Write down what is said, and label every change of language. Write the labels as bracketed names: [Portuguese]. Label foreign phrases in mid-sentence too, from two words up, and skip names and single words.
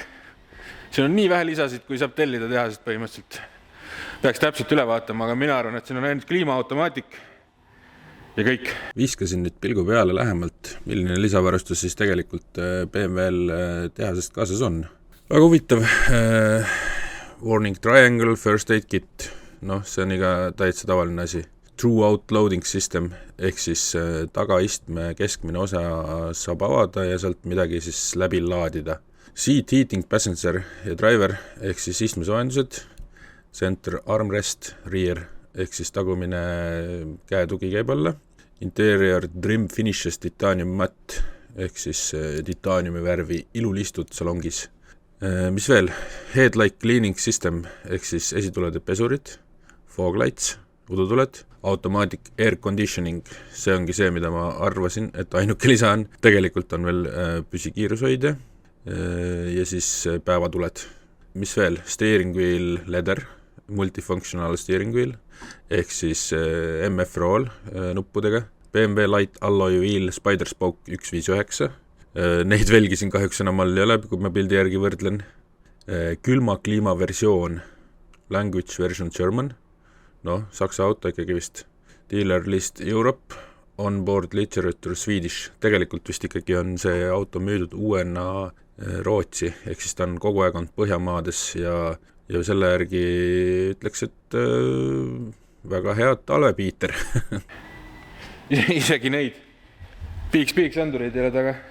[Estonian] Siin on nii vähe lisasid, kui saab tellida tehasest põhimõtteliselt. Peaks täpselt üle vaatama, aga mina arvan, et siin on ainult kliimaautomaatik ja kõik. Viskasin nüüd pilgu peale lähemalt, milline lisavarustus siis tegelikult BMW-l tehasest kaasas on. Väga huvitav. [English] Warning triangle, first aid kit. [Estonian] No, see on iga täitsa tavaline asi. [English] True out loading system, [Estonian] ehk siis tagaistme keskmine osa saab avada ja sealt midagi siis läbi laadida. [English] Seat heating passenger [Estonian] ja driver, ehk siis istmesoojendused, [English] center armrest, rear, [Estonian] ehk siis tagumine käetugi käib alla, [English] interior trim finishes titanium matte, [Estonian] ehk siis titaaniumi värvi ilulistud salongis. Mis veel? [English] Headlight cleaning system, [Estonian] ehk siis esitulede pesurid, [English] fog lights, udutuled, automatic air conditioning, [Estonian] see ongi see, mida ma arvasin, et ainuke lisa on. Tegelikult on veel püsikiirushoidja ja siis päevatuled. Mis veel? [English] Steering wheel leather, multifunctional steering wheel, [Estonian] ehk siis MF roll nuppudega, BMW [English] light alloy wheel spider spoke [Estonian] 159, neid velgisin kahjuks enam all ei ole, kui ma pildi järgi võrdlen. Külma kliima versioon, [English] language version German, [Estonian] saksa auto ikkagi vist. [English] Dealer list Europe, onboard literature Swedish. [Estonian] Tegelikult vist ikkagi on see auto müüdud uuena Rootsi, ehk siis ta on kogu aeg olnud Põhjamaades ja selle järgi ütleks, et väga head talvepiiter. Isegi neid piiks ändureid ei ole taga.